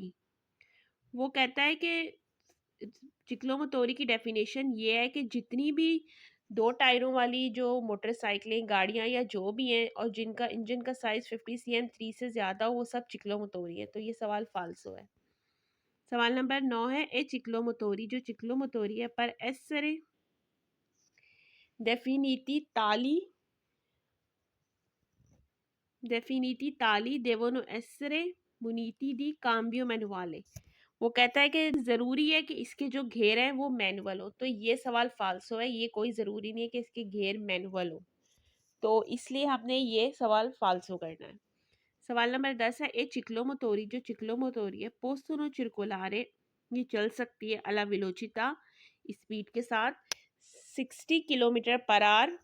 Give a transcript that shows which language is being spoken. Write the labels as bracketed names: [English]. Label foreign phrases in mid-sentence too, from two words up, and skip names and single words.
[Hindi] वो कहता है कि चिक्लोमोटोरी की डेफिनेशन ये है कि जितनी भी 2 टायरों वाली जो मोटरसाइकिलें, गाड़ियां या जो भी हैं और जिनका इंजन का साइज 50 CM3 से ज्यादा हो, वो सब चिक्लोमोटोरी है। तो ये सवाल फाल्सो है। सवाल नंबर 9 है, [Italian] i ciclomotori, [Hindi] जो चिक्लोमोटोरी है पर [Italian] essere definiti tali devono essere muniti di cambio manuale। [Hindi] वो कहता है कि ज़रूरी है कि इसके जो घेर हैं वो मैनुअल हो। तो ये सवाल फाल्सो है। ये कोई ज़रूरी नहीं है कि इसके घेर मैनुअल हो, तो इसलिए हमने ये सवाल फाल्सो करना है। सवाल नंबर 10 है, [Italian] i ciclomotori, [Hindi] जो चिक्लोमोटोरी है [Italian] possono circolare, [Hindi] ये चल सकती है [Italian] alla velocità, [Hindi] स्पीड के साथ 60 [English] kilometer per hour.